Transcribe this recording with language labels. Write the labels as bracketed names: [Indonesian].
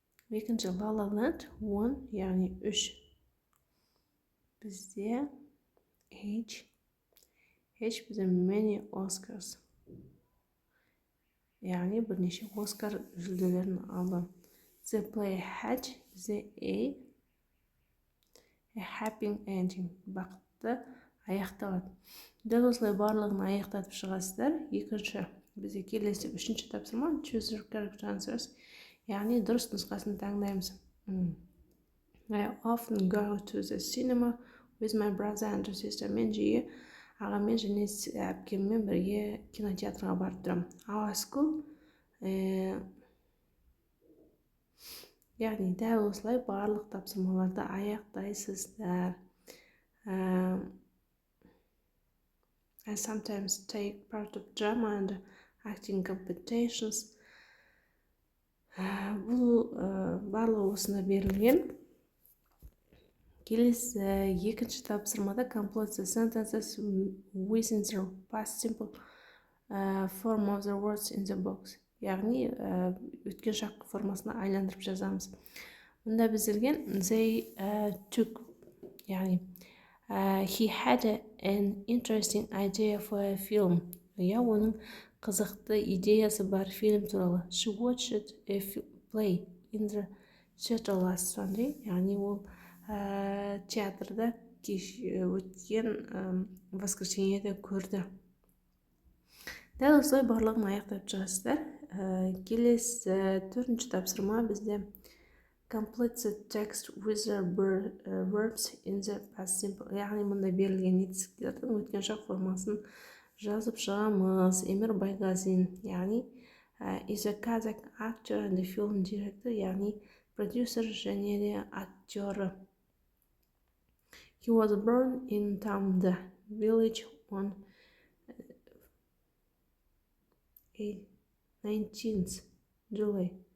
[Kazakh] Екінші La La Land 1, яғни 3. Бізде H бізде [English] many Oscars. [Kazakh] Яғни бірнеше Оскар жүлделерін алды. [English] The play had бізде A happy ending. [Kazakh] Бақытты аяқталады. Дәл осылай барлығын аяқтатып шығасыздар. Екінші бізде келесі 3-ші тапсырма [English] choose your correct answers. [Kazakh] Яғни дұрыс нұсқасын таңдаймыз. [English] I often go to the cinema with my brother and sister. [Kazakh] Мен жиі ағамен және әпкеммен бірге кинотеатрға барып тұрамын. [English] Our school, [Kazakh] яғни дәл осылай барлық тапсырмаларды аяқтайсыздар. [English] I sometimes take part of drama and acting competitions. [Kazakh] Бұл барлығы осында берілген. Келесі екінші тапсырмада [English] complete the sentences within the past simple form of the words in the box. [Kazakh] Яғни өткен шақ формасына айландырып жазамыз. Мұнда біздерген [English] they took, яғни he had an interesting idea for a film. [Kazakh] Оның қызықты идеясы бар фильм туралы. [English] She watched a play in the theater last Sunday. [Kazakh] Яғни ол театрда өткен воскресеньеде көрді. Дәл осылай барлығын аяқтап шығасыздар. Келесі 4-ші тапсырма бізде [English] complete the text with the verbs in the past simple. [Kazakh] Яғни мұнда берілген етістіктердің өткен шақ формасын жазып шығамыз. [English] Эмир Байгазин, яғни is a Kazakh actor and film director, [Kazakh] яғни продюсер және де актері. [English] He was born in Tamda village on 19th July.